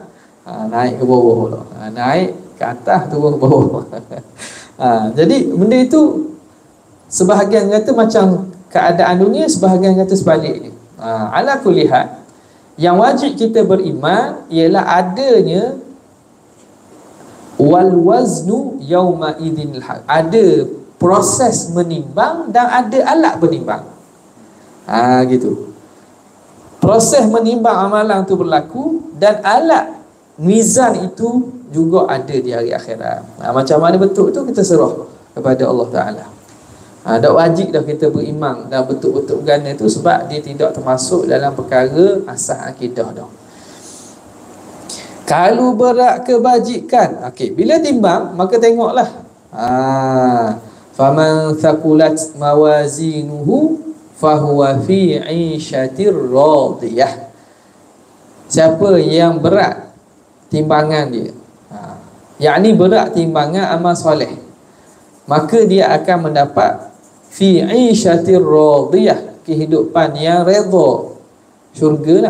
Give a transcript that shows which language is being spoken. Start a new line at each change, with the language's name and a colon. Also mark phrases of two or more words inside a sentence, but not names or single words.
Malay: Naik ke bawah pula. Naik ke atas, turun ke bawah. Jadi benda itu sebahagian kata macam keadaan dunia, sebahagian kata sebaliknya.
Arabic: على كل حال,
Malay: yang wajib kita beriman ialah adanya
Arabic: والوزن يومئذ الحق.
Malay: Ada proses menimbang dan ada alat penimbang. Gitu. Proses menimbang amalan tu berlaku dan alat mizan itu juga ada di hari akhirat. Macam mana betul tu kita serah kepada Allah Taala. Tak wajib dah kita beriman dan betul-betul ganda tu, sebab dia tidak termasuk dalam perkara asas akidah dah. Kalau berat kebajikan, bila timbang maka tengoklah.
Arabic: فمن ثقلت موازينه فهو في عيشة راضية.
Malay: Siapa yang berat timbangan dia, yakni berat timbangan amal soleh, maka dia akan mendapat
Arabic: في عيشة راضية,
Malay: kehidupan yang redha, syurga lah.